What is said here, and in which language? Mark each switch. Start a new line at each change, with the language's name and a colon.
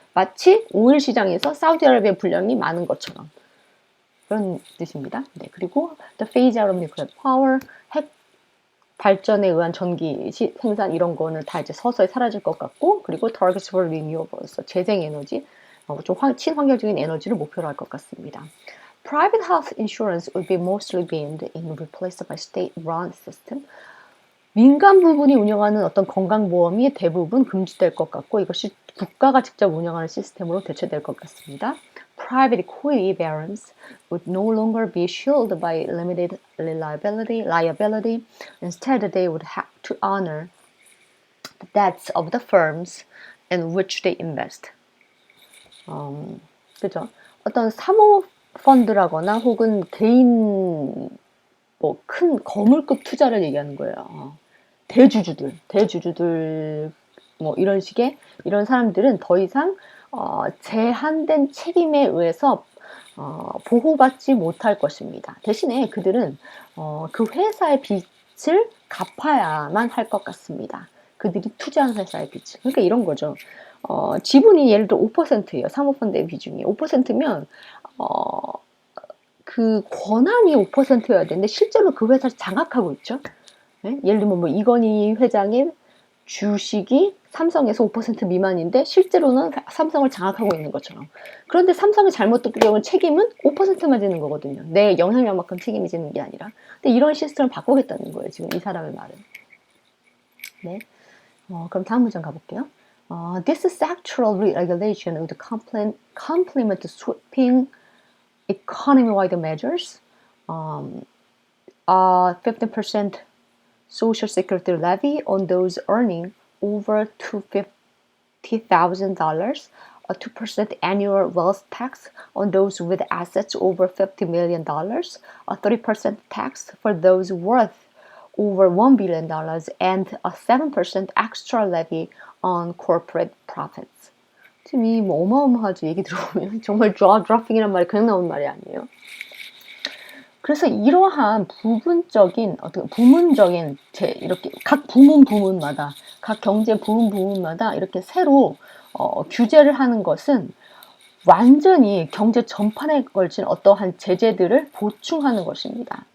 Korean: 마치 오일 시장에서 사우디아라비아 분량이 많은 것처럼 그런 뜻입니다. 네, 그리고
English: the phase out of nuclear power,
Korean: 핵 발전에 의한 전기 생산 이런 거는 다 이제 서서히 사라질 것 같고, 그리고
English: targets for renewables,
Korean: 재생 에너지, 좀 친환경적인 에너지를 목표로 할 것 같습니다.
English: Private health insurance would be mostly banned and replaced by state-run system.
Korean: 민간 부분이 운영하는 어떤 건강보험이 대부분 금지될 것 같고 이것이 국가가 직접 운영하는 시스템으로 대체될 것 같습니다.
English: Private equity barons would no longer be shielded by limited liability. Instead, they would have to honor the debts of the firms in which they invest.
Korean: 그죠? 어떤 사모 펀드라거나 혹은 개인 뭐 큰 거물급 투자를 얘기하는 거예요. 대주주들 뭐 이런 식의 이런 사람들은 더 이상 제한된 책임에 의해서 보호받지 못할 것입니다. 대신에 그들은 그 회사의 빚을 갚아야만 할 것 같습니다. 그들이 투자한 회사의 빚을. 그러니까 이런 거죠. 지분이 예를 들어 5%예요. 사모펀드의 비중이 5%면 그 권한이 5%여야 되는데 실제로 그 회사를 장악하고 있죠. 네? 예를 들면 뭐 이건희 회장의 주식이 삼성에서 5% 미만인데 실제로는 삼성을 장악하고 있는 것처럼. 그런데 삼성이 잘못된 경우 책임은 5%만 지는 거거든요. 내 영향력만큼 책임이 지는 게 아니라. 근데 이런 시스템을 바꾸겠다는 거예요. 지금 이 사람의 말은. 네. 그럼 다음 문장 가볼게요.
English: This sectoral regulation would complement the sweeping economy-wide measures, 15% Social Security levy on those earning over $250,000, a 2% annual wealth tax on those with assets over $50 million, a 30% tax for those worth over $1 billion, and a 7% extra levy on corporate profits.
Korean: 지금 이 뭐 어마어마하죠. 얘기 들어보면 정말 jaw-dropping이란 말이 그냥 나오는 말이 아니에요. 그래서 이러한 부분적인 어떤 부문적인 이렇게 각 부문마다 각 경제 부문마다 이렇게 새로 규제를 하는 것은 완전히 경제 전반에 걸친 어떠한 제재들을 보충하는 것입니다.